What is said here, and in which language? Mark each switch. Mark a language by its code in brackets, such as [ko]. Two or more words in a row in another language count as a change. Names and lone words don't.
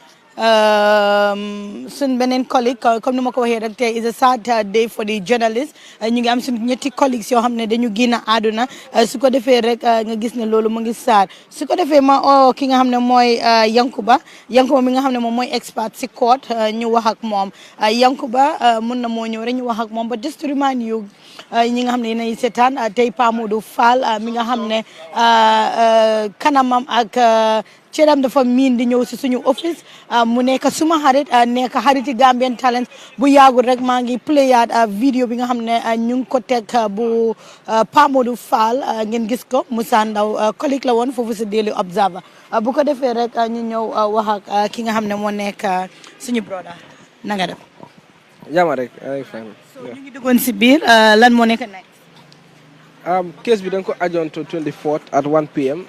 [wo] suñ beneen colleague comme ni ma ko waxee rek tey [en] is a sad day for the journalist [wo] ñu ngi am suñ ñetti colleagues yoo xam ne dañu génn àdduna su ko defee rek nga gis ne loolu mu ngi sad su ko defee ma ki nga xam ne mooy Yankuba mi nga xam ne moom mooy expert si court ñu wax ak moom Yankuba mun na moo ñëw rek ñu wax ak moom [en] but just to remind you [wo] ñi nga xam ne yéenay seetaan tey Pa Modou Fall mi nga xam ne kanamam ak cëram dafa miin di ñëw si suñu office mu nekk suma xarit nekk xariti Gambian Talents bu yaagul rek maa ngi playaat vidéo bi nga xam ne ñu ngi ko teg bu Pa Modou Fall ngeen gis ko Moussa Ndaw collègue la woon foofu si Daily Observer bu ko defee rek ñu ñëw wax ak ki nga xam ne moo nekk suñu broda na nga def jàmm rek ay fine. so ñu ngi duggoon si biir lan moo nekk next. Case bi dañ ko ajoon [en] to 24th at 1 p.m.